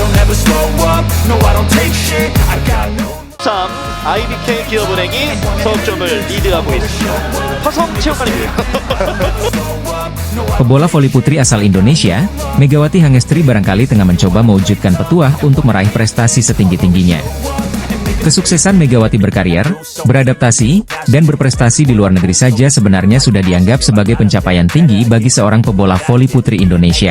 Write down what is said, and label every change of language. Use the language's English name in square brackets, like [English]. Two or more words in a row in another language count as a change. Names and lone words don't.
[English] never slow up, no I don't take shit, I got no [Korean] 3, IBK 기업은행이 석점을 리드하고 있습니다. 화성체육관입니다. [Indonesian] Pebola voli putri asal Indonesia, Megawati Hangestri barangkali tengah mencoba mewujudkan petuah untuk meraih prestasi setinggi-tingginya. Kesuksesan Megawati berkarir, beradaptasi, dan berprestasi di luar negeri saja sebenarnya sudah dianggap sebagai pencapaian tinggi bagi seorang pebola voli putri Indonesia.